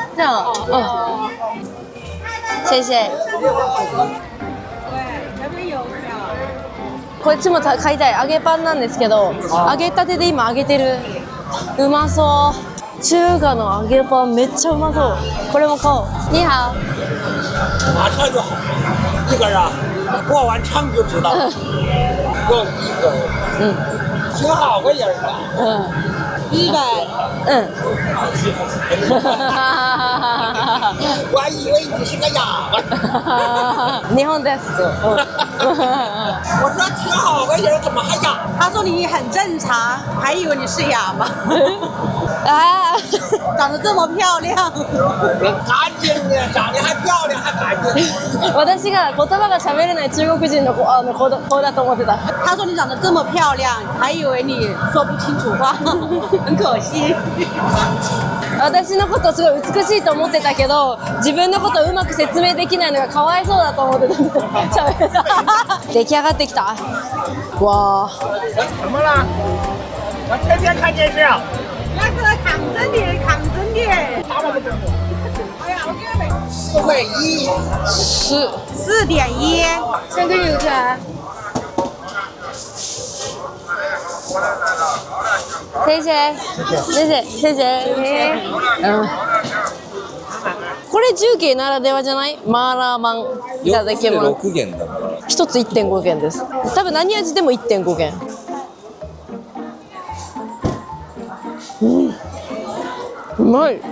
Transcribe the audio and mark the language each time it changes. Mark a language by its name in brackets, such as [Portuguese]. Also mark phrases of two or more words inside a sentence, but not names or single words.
[Japanese] じゃあ、谢谢。こっちも買いたい。揚げパンなんですけど、揚げたてで今揚げてる。うまそう。中華の揚げパンめっちゃうまそう。これも買おう。 [Chinese] 你好。马上就好，一根啊，过完秤就知道。要一根，挺好个人的。 100。我还以为你是个哑巴。 [Japanese] 日本です。 [Chinese] 我说挺好个人，怎么还哑？他说你很正常，还以为你是哑巴。あ长得这么漂亮。干净呢，长得还漂亮，还干净。 [Japanese] 私が言葉が喋れない中国人の子だと思ってた。 [Chinese] 他说你长得这么漂亮，还以为你说不清楚话，很可惜。 [Japanese] 私のことすごい美しいと思ってたけど、自分のことをうまく説明できないのがかわいそうだと思ってた。出来上がってきた。わー。 [Chinese] 怎么了？我天天看电视啊。那个抗争的，抗争的。哎呀，我觉得 4.1。 4.1。这个有钱。先生、先生。 [Japanese] これ重慶ならではじゃない？マーラーマンいただきます。 6元だ。一つ 1.5 元です。多分何味でも 1.5 元。うまい。